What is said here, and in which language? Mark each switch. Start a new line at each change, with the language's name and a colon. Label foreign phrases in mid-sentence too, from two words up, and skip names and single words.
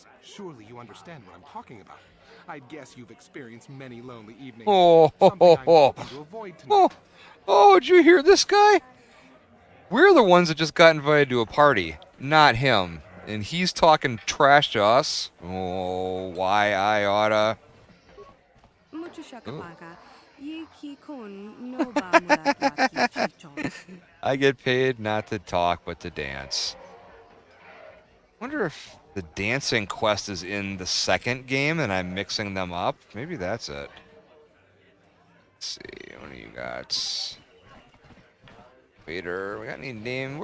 English: Surely you understand what I'm talking about. I'd guess you've experienced many lonely evenings. Oh, Something I'm hoping to avoid tonight. oh, did you hear this guy? We're the ones that just got invited to a party, not him. And he's talking trash to us. Oh, why I oughta. Mucho shakapaka. Yiki kun no ba mulata ki chichon. I get paid not to talk, but to dance. Wonder if the dancing quest is in the second game and I'm mixing them up. Maybe that's it. Let's see, what do you got? Waiter, we got any name?